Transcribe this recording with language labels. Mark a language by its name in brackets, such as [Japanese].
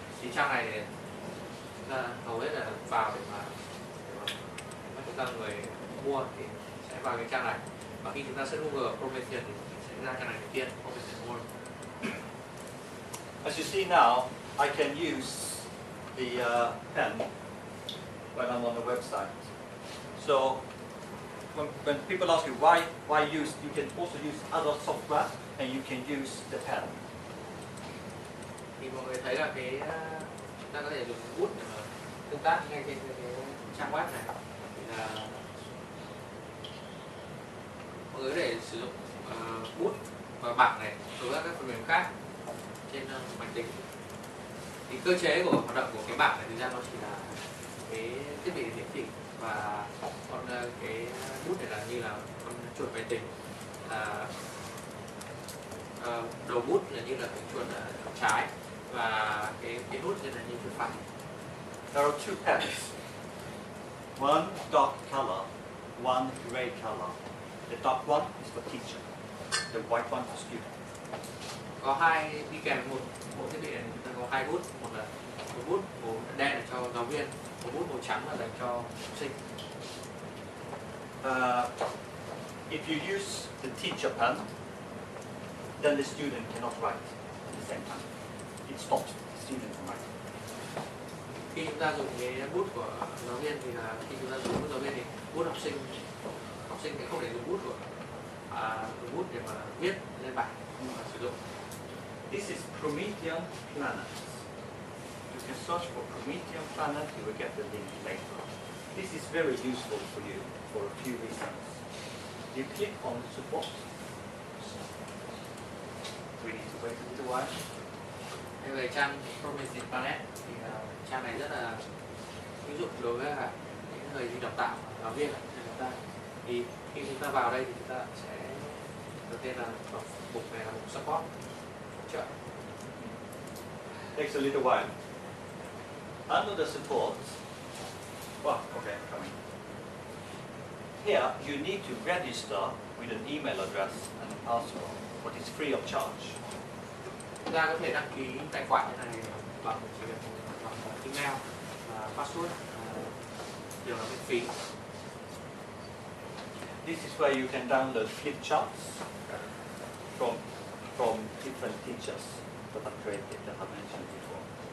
[Vietnamese] Thì trang này thì chúng ta hầu hết là vào để mà chúng ta người mua thì sẽ vào cái trang này, và khi chúng ta search Google Promethean thì sẽ ra trang này đầu tiên, Promethean World. [English] As you see now, I can use the pen when I'm on the website. So when people ask you why use, you can also use other software and you can use the pen. [Vietnamese] Thì mọi người thấy là cái chúng ta có thể dùng bút để mà tương tác ngay trên cái trang web này, thì là mọi người có thể sử dụng bút và bảng này đối với các phần mềm khác trên máy tính. Thì cơ chế của hoạt động của cái bảng này thực ra nó chỉ là cái thiết bị hiển thị, và còn cái bút này là như là con chuột máy tính, là đầu bút là như là cái chuột trái, và cái nút này là như chuột phải. [English] There are two pens. One dark color, one gray color. The dark one is for teacher. The white one for student. [Vietnamese] Có hai đi kèm một thiết bị này, chúng ta có hai bút, một là một bút màu đen là cho giáo viên, một bút màu trắng là dành cho học sinh. [English] If you use the teacher pen, then the student cannot write at the same time. It stops the student from writing. [Vietnamese] Khi chúng ta dùng cái bút của giáo viên thì là khi chúng ta dùng bút giáo viên thì bút học sinh thì không thể dùng bút của dùng bút để mà viết lên bảng mà sử dụng. [English] This is Promethean planet. You can search for Promethean planet, you will get the link later. This is very useful for you for a few reasons. You click on support. We need to wait a little while. [Vietnamese] Về trang Promethean Planet thì trang này rất là hữu dụng đối với những người đi đào tạo, giáo viên chúng ta. Thì khi chúng ta vào đây thì chúng ta sẽ đầu tiên là mục này là mục support, hỗ trợ. [English] Takes a little while. Under the support, okay, coming. Here you need to register with an email address and a password, but it's free of charge. [Vietnamese] Chúng ta có thể đăng ký tài khoản như này bằng email và password, đều là miễn phí. [English] This is where you can download flip charts from different teachers that I've created that I mentioned before.